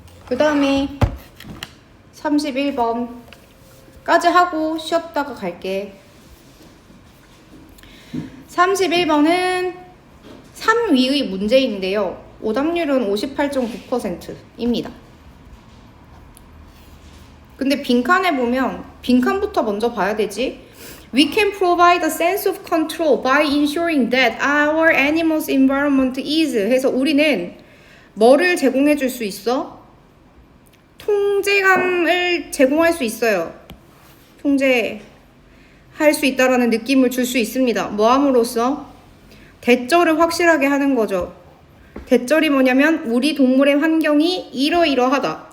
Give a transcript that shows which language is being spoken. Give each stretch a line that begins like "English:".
Korean: 그 다음에 31번까지 하고 쉬었다가 갈게. 31번은 3위의 문제인데요. 오답률은 58.9%입니다. 근데 빈칸에 보면 빈칸부터 먼저 봐야 되지.
English: We can provide a sense of control by ensuring that our animals environment is
Korean: 해서 우리는 뭐를 제공해 줄 수 있어? 통제감을 제공할 수 있어요. 통제할 수 있다라는 느낌을 줄 수 있습니다. 뭐 함으로써? 대절을 확실하게 하는 거죠. 대절이 뭐냐면 우리 동물의 환경이 이러이러하다.